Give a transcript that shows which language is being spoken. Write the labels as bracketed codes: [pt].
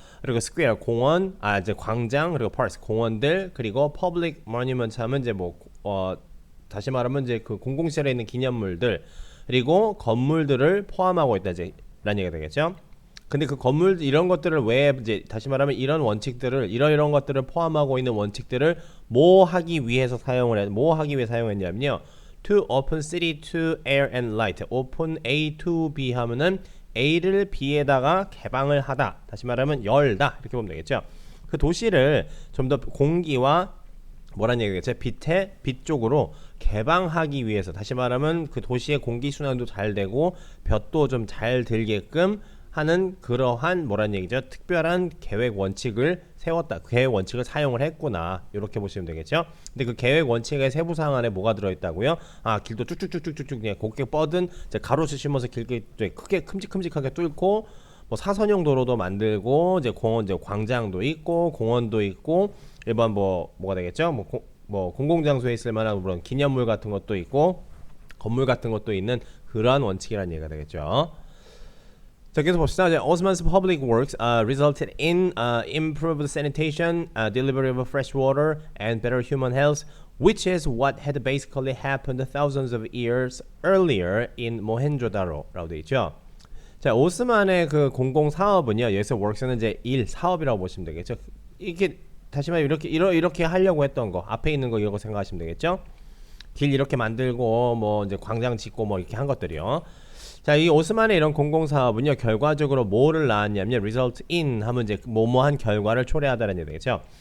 [ko] 그리고 square 공원, 이제 광장, 그리고 parks 공원들, 그리고 public monument 하면 이제 뭐 다시 말하면 이제 그 공공시설에 있는 기념물들, 그리고 건물들을 포함하고 있다 이제 라는 얘기가 되겠죠. 근데 그 건물 이런 것들을 왜 이제 다시 말하면 이런 원칙들을 이런 것들을 포함하고 있는 원칙들을 뭐 하기 위해 사용했냐면요. [en] To open city to air and light. open A to B [ko] 하면은 A를 B에다가 개방을 하다. 다시 말하면 열다. 이렇게 보면 되겠죠. 그 도시를 좀 더 공기와 뭐란 얘기겠죠? 빛 쪽으로 개방하기 위해서 다시 말하면 그 도시의 공기 순환도 잘 되고 볕도 좀 잘 들게끔 하는 그러한 뭐란 얘기죠? 특별한 계획 원칙을 세웠다. 계획 원칙을 사용을 했구나. 이렇게 보시면 되겠죠? 근데 그 계획 원칙의 세부 사항 안에 뭐가 들어있다고요? 길도 쭉쭉쭉쭉쭉 그냥 곱게 뻗은 이제 가로수 심어서 길게 크게 큼직큼직하게 뚫고 뭐 사선형 도로도 만들고 이제 공원 이제 광장도 있고 공원도 있고 일반 뭐가 되겠죠? 뭐 공공장소에 있을 만한 그런 기념물 같은 것도 있고 건물 같은 것도 있는 그러한 원칙이라는 얘기가 되겠죠. 자, 계속 봅시다. [en] 이제 Osman's public works resulted in improved sanitation, delivery of fresh water, and better human health, which is what had basically happened thousands of years earlier in Mohenjo-daro [ko] 라고 되어 있죠. 자, 오스만의 그 공공 사업은요. 여기서 works는 이제 일, 사업이라고 보시면 되겠죠. 이게 다시 말해 이렇게 하려고 했던 거, 앞에 있는 거 이거 생각하시면 되겠죠. 길 이렇게 만들고 뭐 이제 광장 짓고 뭐 이렇게 한 것들이요. 자, 이 오스만의 이런 공공사업은요, 결과적으로 뭐를 낳았냐면, result in 하면 이제 뭐뭐한 결과를 초래하다는 얘기겠죠.